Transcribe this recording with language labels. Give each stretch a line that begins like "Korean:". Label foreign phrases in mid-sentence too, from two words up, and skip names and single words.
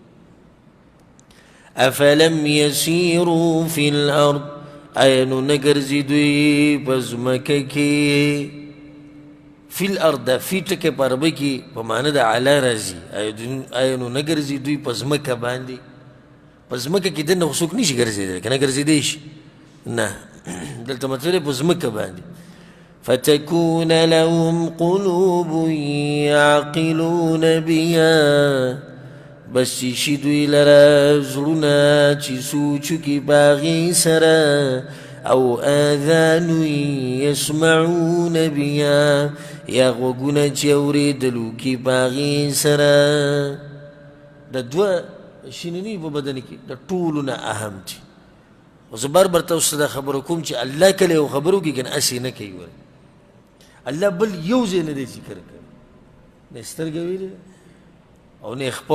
Arabic: افلم یسیروا فی الارض
Pashto: آیا نو نه ګرځي دوی په ځمکه کې
Arabic: فی الارض
Pashto: دا فی ټکی په عربۍ کې په معنی د علا راځي آیا نو نه ګرځي دوی په ځمکه باندې په ځمکه کې دننه خو څوک نشي ګرځېدلی که نه ګرځېدی شي نه دلته مطلب په ځمکه باندې
Arabic: فتكون لهم قلوب يعقلون بها
Pashto: بس چې شي دوی لره زړونه چې سوچ وکړي په هغې سره او
Arabic: آذان يسمعون بها
Pashto: یا غوږونه چې اورېدل وکړي په هغې سره د دوه شیننی په بدن کې د ټولو نه اهم دي او زه بار بار تاسو ته دا خبره کوم چې الله کله یو خبر وکړي که نه هسې نه کوي ولې الله بل یو ځای نه دی ذکر کوي نه سترګه ویلې او نه خپه